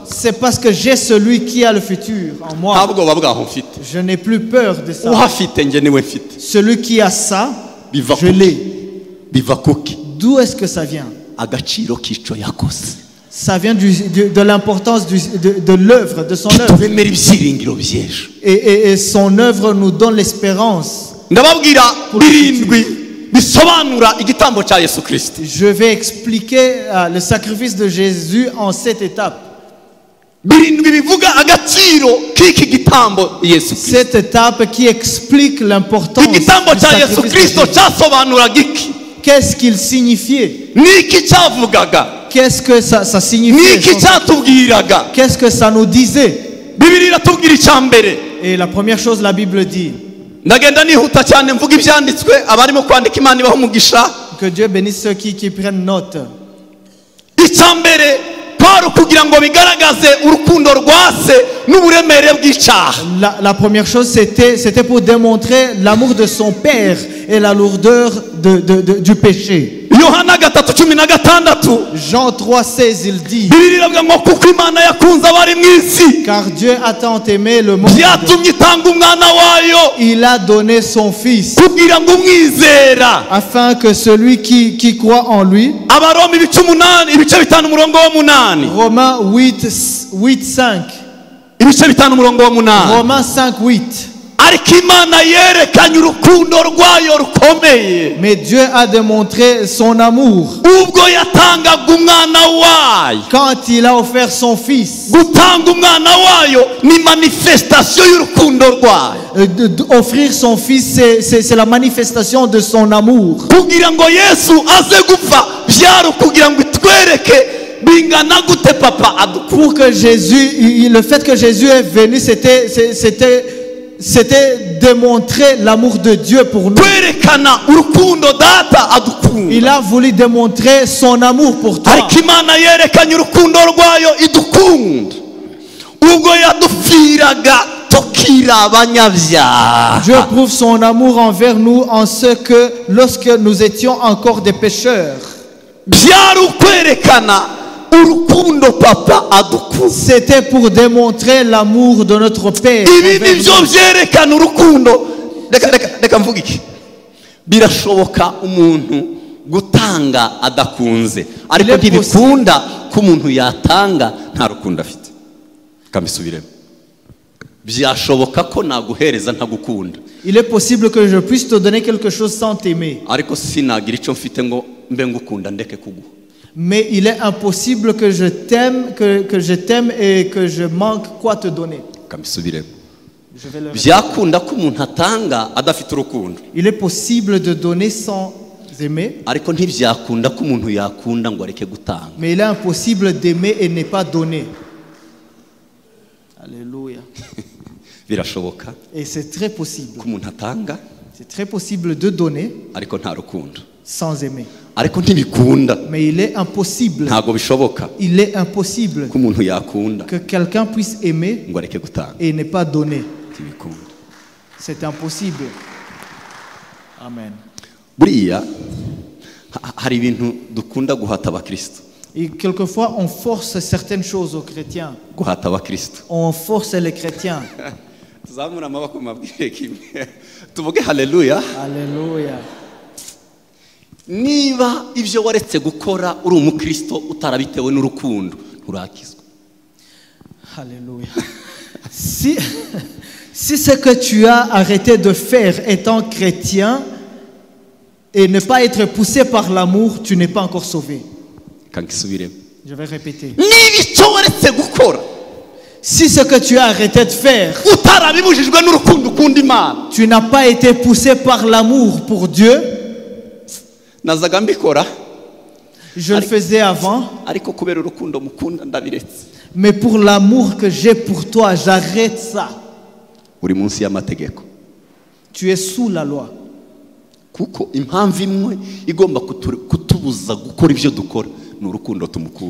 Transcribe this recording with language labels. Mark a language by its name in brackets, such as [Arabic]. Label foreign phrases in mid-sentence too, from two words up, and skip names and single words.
[French] C'est parce que j'ai celui qui a le futur en [Kinyarwanda] Nta [French] moi. [Kinyarwanda] bwoba bwaho mfite. [French] Je n'ai plus peur de ça. [Kinyarwanda] Uhafite njye niwe mfite. [French] Celui qui a ça, [Kinyarwanda] Biva [French] je [Kinyarwanda] kuki? [French] l'ai. [Kinyarwanda] Biva kuki? [French] D'où est-ce que ça vient? [Kinyarwanda] Agaciro k'ico yakoze. [French] Ça vient de l'importance de l'œuvre, de son œuvre. [Kinyarwanda] Kituremera ibyiringiro by'ejo. [French] Et son œuvre nous donne l'espérance. [Kinyarwanda] Ndababwira birindwi bisobanura igitambo cya Yesu Kristo. [French] Je vais expliquer le sacrifice de Jésus en 7 étapes. [Kinyarwanda] Birindwi bivuga agaciro k'iki gitambo Yesu Kristo. [French] Cette étape qui explique l'importance du [Kinyarwanda] Igitambo cya Yesu [French] sacrifice de Kristo Jésus. [Kinyarwanda] cyasobanuraga iki? [French] Qu'est-ce qu'il signifiait? [Kinyarwanda] Niki cyavugaga? [French] Qu'est-ce que ça signifiait? [Kinyarwanda] Niki cyatubwiraga? [French] Qu'est-ce que ça nous disait? [Kinyarwanda] Bibiliya iratubwira icya mbere. [French] Et la première chose, la Bible dit, [Kinyarwanda] Ndagenda nihuta cyane mvuga ibyanditswe abarimo kwandika Imana ibaha umugisha. [French] que Dieu bénisse ceux qui prennent note. [Kinyarwanda] Icya mbere Paulo kugira ngo bigaragaze urukundo rwa se n'uburemere bw'icyaha. [French] La première chose, c'était pour démontrer l'amour de son Père et la lourdeur du péché. Yohana 3:16 Jean 3,16, il dit, [Kinyarwanda] Bibiliya iravuga ngo kuko Imana yakunze abari mu isi [French] car Dieu a tant aimé le monde, [Kinyarwanda] byatumye itanga umwana wayo [French] il a donné son Fils, [Kinyarwanda] kugira ngo umwizera. [French] afin que celui qui croit en lui, Abaroma 5:5 Romains 8:5, [Kinyarwanda] ibice 5:8 [French] Romains 5:8. [Kinyarwanda] ariko Imana yerekanye urukundo rwayo rukomeye [French] Mais Dieu a démontré son amour [Kinyarwanda] ubwo yatangaga umwana wayo. [French] quand il a offert son Fils. [Kinyarwanda] Gutanga umwana wayo ni manifestation y'urukundo rwayo. [French] Offrir son Fils, c'est la manifestation de son amour. [Kinyarwanda] Kugira ngo Yesu aze gupfa byari kugira ngo itwereke bingana gute papa adukunda. [French] Pour que Jésus, le fait que Jésus est venu, c'était c'était démontrer l'amour de Dieu pour nous. [Kinyarwanda] kwerekana urukundo data adukunda. [French] Il a voulu démontrer son amour pour toi. [Kinyarwanda] ariko Imana yerekanye urukundo rwayo idukunda ubwo yadupfiraga tukiri abanyabyaha. [French] Dieu prouve son amour envers nous en ce que lorsque nous étions encore des pécheurs, [Kinyarwanda] byari ukwerekana urukundo papa adukunda. [French] c'était pour démontrer l'amour de notre Père. [Kinyarwanda] ibi [French] envers [Kinyarwanda] nibyo [French] nous. [Kinyarwanda] byerekana urukundo. Reka mvuga iki, birashoboka umuntu gutanga adakunze, ariko ntibikunda ko umuntu yatanga nta rukundo afite. Kambisubiremo, byashoboka ko naguhereza ntagukunda, [French] Il est possible que je puisse te donner quelque chose sans t'aimer, [Kinyarwanda] ariko sinagira icyo mfite ngo mbe ngukunda ndeke kuguha. [French] mais il est impossible que je t'aime, que je t'aime et que je manque quoi te donner. [Kinyarwanda] Kambisubiremo, [French] Je vais le répéter. [Kinyarwanda] byakunda ko umuntu atanga adafite urukundo, [French] Il est possible de donner sans aimer, [Kinyarwanda] ariko ntibyakunda ko umuntu yakunda ngo areke gutanga. [French] mais il est impossible d'aimer et ne pas donner. Alléluia. [Kinyarwanda] Birashoboka [French] Et c'est très possible. [Kinyarwanda] ko umuntu atanga [French] C'est très possible de donner [Kinyarwanda] ariko nta rukundo, [French] sans aimer. [Kinyarwanda] ariko ntibikunda, [French] Mais il est impossible. [Kinyarwanda] ntabwo bishoboka [French] Il est impossible [Kinyarwanda] ko umuntu yakunda [French] que quelqu'un puisse aimer [Kinyarwanda] ngo areke gutanga. [French] et ne pas donner. [Kinyarwanda] Ntibikunda. [French] C'est impossible. Amen. [Kinyarwanda] Buriya hari ibintu dukunda guhata abakristo, [French] Et quelquefois, on force certaines choses aux chrétiens. [Kinyarwanda] guhata abakristo. [French] On force les chrétiens. [Kinyarwanda] Tuzamura amaboko mabwire kimwe tuvuge haleluya. [French] Alléluia. [Kinyarwanda] Niba ibyo waretse gukora uri umukristo utarabitewe n'urukundo nturakizwa. [French] Alléluia. Si ce que tu as arrêté de faire étant chrétien et ne pas être poussé par l'amour, tu n'es pas encore sauvé. [Kinyarwanda] Kankisubiremo, [French] Je vais répéter. [Kinyarwanda] niba icyo waretse gukora [French] Si ce que tu as arrêté de faire, [Kinyarwanda] utarabibujijwe n'urukundo ukunda Imana, [French] tu n'as pas été poussé par l'amour pour Dieu, [Kinyarwanda] nazaga mbikora [French] je le faisais avant, [Kinyarwanda] ariko kubera urukundo mukunda ndabiretse. [French] mais pour l'amour que j'ai pour toi, j'arrête ça. [Kinyarwanda] Uri munsi y'amategeko, [French] Tu es sous la loi. [Kinyarwanda] kuko impamvu imwe igomba kutubuza gukora ibyo dukora ni urukundo tumukunda.